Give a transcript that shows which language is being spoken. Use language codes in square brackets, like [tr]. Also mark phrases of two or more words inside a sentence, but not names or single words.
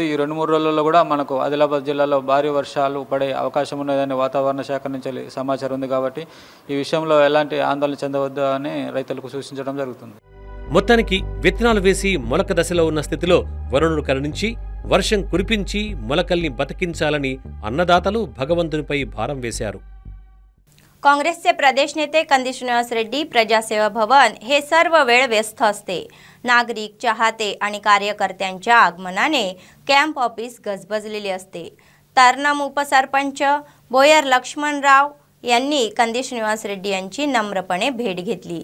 [te] ఈ 2-3 రోజుల్లో కూడా మనకు ఆదిలాబాద్ జిల్లాలో భారీ వర్షాలు పడే అవకాశం ఉన్నదని వాతావరణ శాఖ నుంచి సమాచారం ఉంది. కాబట్టి ఈ విషయంలో ఎలాంటి ఆందోళన చెందవద్దు అని రైతులకు సూచించడం జరుగుతుంది. మొత్తానికి విత్తనాలు వేసి మొలక దశలో ఉన్న స్థితిలో వరుణుడు కరుణించి వర్షం కురిపించి మొలకల్ని బతికించాలని అన్నదాతలు భగవంతునిపై భారం వేశారు. [mr] काँग्रेसचे प्रदेश नेते कंदी श्रीनिवास रेड्डी प्रजासेवा भवन हे सर्व वेळ व्यस्त असते. नागरिक, चाहते आणि कार्यकर्त्यांच्या आगमनाने [en] camp office [mr] गजबजलेले असते. तरनम उपसरपंच बोयर लक्ष्मणराव यांनी कंदी श्रीनिवास रेड्डी यांची नम्रपणे भेट घेतली.